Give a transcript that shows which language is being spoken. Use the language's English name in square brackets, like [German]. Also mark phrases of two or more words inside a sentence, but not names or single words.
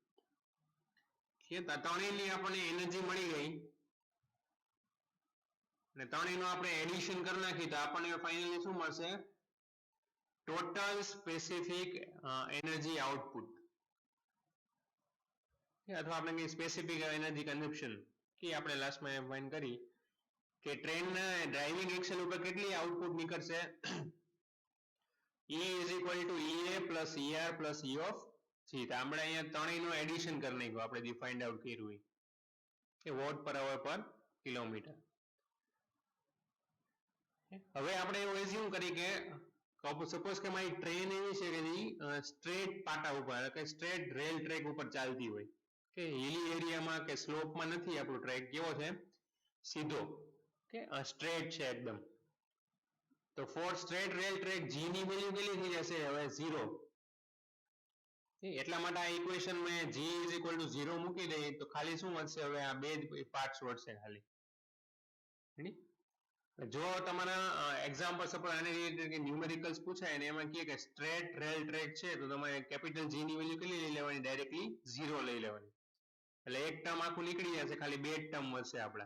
[Gujarati] ત્રણેયની આપણને એનર્જી મળી ગઈ અને ત્રણેયનું આપણે એડિશન કરી નાખી તો આપણને ફાઇનલી શું મળશે, [English] total specific energy output [Gujarati] અથવા આપણે કહીએ [English] specific energy consumption [Gujarati] કે આપણે લાસ્ટમાં ફાઇન્ડ કરી કે ટ્રેનના [English] driving action [Gujarati] ઉપર કેટલી આઉટપુટ નીકળશે, [English] E is equal to EA plus ER plus E of G. [Gujarati] તો આપણે અહીંયા ત્રણેયનું એડિશન કરી નાખ્યું આપણે જે [English] find out [Gujarati] કર્યું કે [English] watt per hour per kilometer. [Gujarati] હવે આપણે એવું એઝ્યુમ કરી કે સપોઝ કે મારી ટ્રેન એવી છે કે સ્ટ્રેટ પાટા ઉપર કે [English] straight rail track [Gujarati] ઉપર ચાલતી હોય કે [English] hilly area [Gujarati] કે સ્લોપમાં નથી, આપણો ટ્રેક કેવો છે, સીધો કે સ્ટ્રેટ છે એકદમ. તો [English] for straight rail track [Gujarati] G ની વેલ્યુ કેટલી થઈ જશે હવે 0. એટલા માટે આ ઇક્વેશન મેં [English] G is equal to 0 [Gujarati] મૂકી દઈએ તો ખાલી શું વધશે, હવે આ બે જ પાર્ટ્સ વધશે ખાલી. જો તમારા એક્ઝામ્પલ સપોઝ આને રિલેટેડ ન્યુમેરિકલ્સ પૂછાય અને એમાં કહે કે [English] straight rail track [Gujarati] છે તો તમારે કેપિટલ G ની વેલ્યુ કેટલી લઈ લેવાની, ડાયરેક્ટલી 0 લઈ લેવાની. એટલે એક ટર્મ આખું નીકળી જશે, ખાલી બે ટર્મ વધશે આપણા.